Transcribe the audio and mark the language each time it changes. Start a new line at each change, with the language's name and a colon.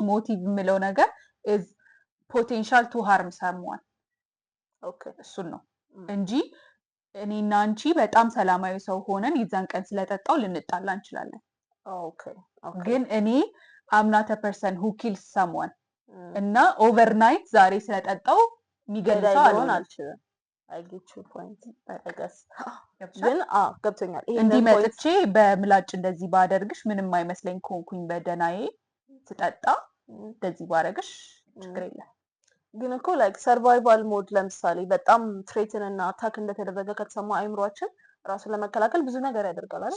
Amharic: ሞቲቭ የምለው ነገር
English: is potential to harm someone. Okay
Amharic: እሱን ነው እንጂ እኔና አንቺ በጣም ሰላማዊ ሰው ሆነን የዛን ቀን ስለጠጣው ልንጣላ እንችላለን።
English: Okay
Amharic: ግን እኔ
English: I'm not a person who kills someone
Amharic: እና
English: overnight
Amharic: ዛሬ ስለጠጣው የሚገልጸው አልችልም።
English: I get your point I guess
Amharic: ግን ገብቶኛል። እንዲህ መጥቼ በምላጭ እንደዚህ ባደርግሽ ምንም አይመስለኝ ኮንኩኝ በደናዬ ስጠጣ እንደዚህ ባረግሽ ችግር የለም። ግን እኮ ላይክ ሰርቫይቫል ሞድ ለምሳሌ በጣም ትሬትን እና አታክ እንደተደረገ ከተሰማ አይምሯችን ራሱን ለመከላከል ብዙ ነገር ያደርጋል አይደል?